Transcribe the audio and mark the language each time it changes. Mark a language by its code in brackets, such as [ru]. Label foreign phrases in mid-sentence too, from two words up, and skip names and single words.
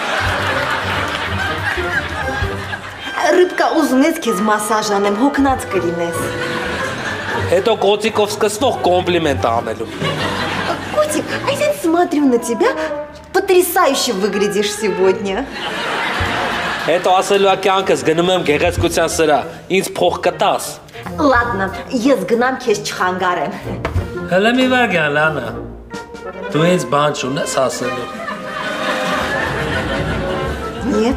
[hy] Ռիբկա ուզում ես քեզ մասաժ անեմ, հոգնած կլինես։ Հետո կոծիկով սկսվող կոմպլիմենտ անելու։ [ru] Котик, а я смотрю на тебя, потрясающе выглядишь сегодня։ [hy] Հետո ասելու է կյանքս գնում եմ գեղեցկության սրա, ինձ փող կտաս։ Ладно, ես գնամ քեզ չխանգարեմ։ Հələ մի վարգյան, Լանա, դու ինձ բան չունես ասելու։ [ru] Нет։